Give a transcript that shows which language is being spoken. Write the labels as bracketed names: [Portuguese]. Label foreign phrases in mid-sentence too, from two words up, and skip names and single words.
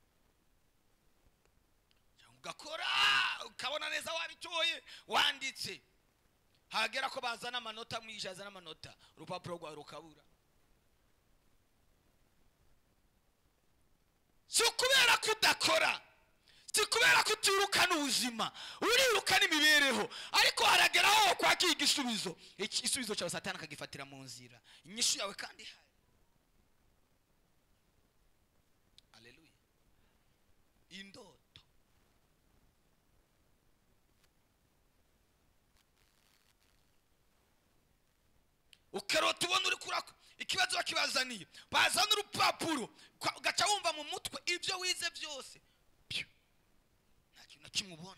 [Rundi] Ugakora ukabona neza wabitoye wanditse, hagera ko bazana amanota mwijaza n'amanota, urupapuro rwa rukabura. Si kubera kudakora, si kubera kutirukana ubuzima, urirukana imibereho, ariko harageraho kwakira igisubizo. Igisubizo cyawe Satani akagifatira mu nzira, inyishu yawe kandi hari. Haleluya. Indoto ukarota ubona uri kurako ikibazo bakibazaniye, bazana urupapuro ugaca wumva mu mutwe ibyo wize byose nta kintu kimwe ubona.